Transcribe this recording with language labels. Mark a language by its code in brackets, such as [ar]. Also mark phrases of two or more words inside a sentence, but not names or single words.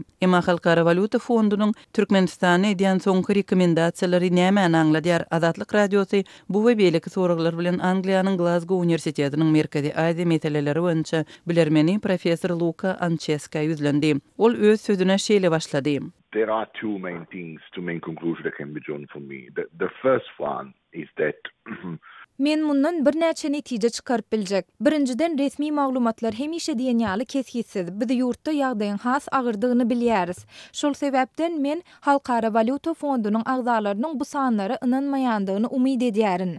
[tk] Emma Halkara Valyuta Fondunyň Türkmenistana edýän soňky rekomendasiýalary näme aňladýar? Azatlyk radiosu bu we beýleki soraglar bilen Angliýanyň Glasgow Universitetiniň Merkezi Aziýa meseleleri boýunça bilermeni professor Luca Anceska ýüzlendi. Ol öz sözüne şeýle başlady. [en] There are two main things, two main conclusions that can be drawn from me. The first one is that [tk] Men mundan bir näçe netije çykaryp biljek. Birinciden resmi maglumatlar hemişe diýen ýaly keskitsiz. Biz ýurtda ýagdaýyň has agyrdygyny bilýäris. Şol sebäpden men Halkara Valyuta Fondunyň agzalarynyň bu sanlary ynanmaýandygyny umyd edýärin.